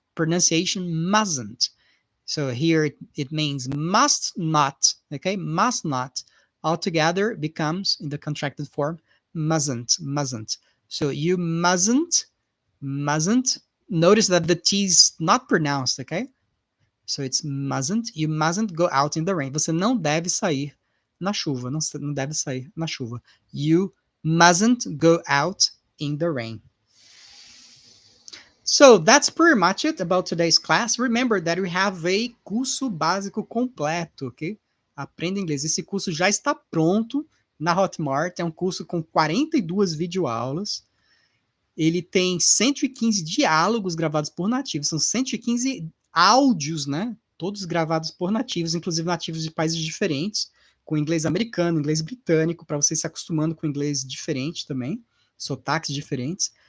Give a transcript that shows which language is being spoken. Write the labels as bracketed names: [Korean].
[English] Pronunciation mustn't. So here it means must not. Okay, must not. Altogether becomes, in the contracted form, mustn't. So you mustn't. Notice that the T is not pronounced, okay? So it's mustn't. You mustn't go out in the rain. [Portuguese] Você não deve sair na chuva. Não deve sair na chuva. [English] You mustn't go out in the rain. So that's pretty much it about today's class. Remember that we have a [Portuguese] curso básico completo, ok? Aprenda Inglês. Esse curso já está pronto na Hotmart. É um curso com 42 videoaulas. Ele tem 115 diálogos gravados por nativos. São 115 áudios, né? Todos gravados por nativos, inclusive nativos de países diferentes, com inglês americano, inglês britânico, para você se acostumando com inglês diferente também, sotaques diferentes.